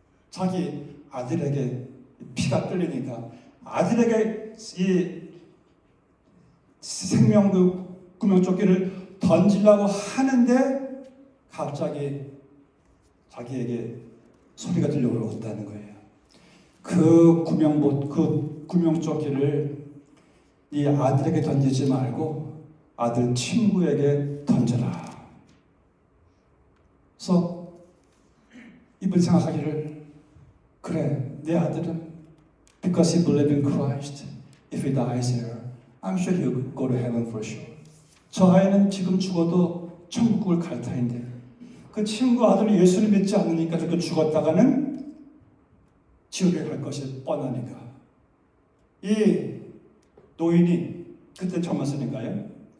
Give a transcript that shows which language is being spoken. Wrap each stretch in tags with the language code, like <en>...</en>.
<ko>자기 아들에게 피가 끓으니까 아들에게 이 생명 그 구명조끼를 던지려고 하는데 갑자기 자기에게 소리가 들려오었다는 거예요. 그 구명조끼를 네 아들에게 던지지 말고 아들 친구에게 던져라. 그래서 이분 생각하기를 그래 내 아들은</ko> <en>because he believes in Christ if he dies here I'm sure he'll go to heaven for sure.</en> <ko>저 아이는 지금 죽어도 천국을 갈 터인데 그 친구 아들이 예수를 믿지 않으니까 그렇게 죽었다가는 지옥에 갈 것이 뻔하니까 이 노인이 그때 젊었으니까요.</ko>